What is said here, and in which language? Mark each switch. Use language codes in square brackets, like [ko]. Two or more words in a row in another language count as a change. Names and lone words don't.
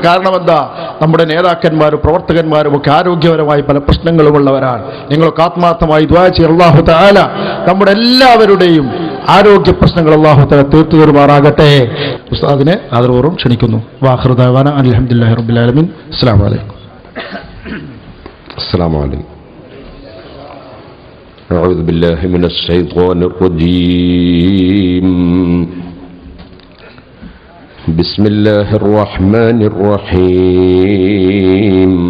[ml] കാരണം എന്താ, നമ്മുടെ നേതാക്കന്മാരും പ്രവർത്തകന്മാരും ഒക്കെ ആരോഗ്യപരമായി പല പ്രശ്നങ്ങളുമുള്ളവരാണ്. നിങ്ങളൊക്കെ ആത്മാർത്ഥമായി ദുആ ചെയ്യണം. [ar] الله تعالى [ml] നമ്മുടെ എല്ലാവരുടെയും ആരോഗ്യ പ്രശ്നങ്ങൾ [ar] الله تعالى [ml] തീർത്തു തരുമാറാകട്ടെ. ഉസ്താദിനെ ആദരപൂർവ്വം ക്ഷണിക്കുന്നു. [ar] وآخر دعوانا الحمد لله رب العالمين. السلام عليكم. السلام عليكم. أعوذ بالله من الشيطان الرجيم. بسم الله الرحمن الرحيم.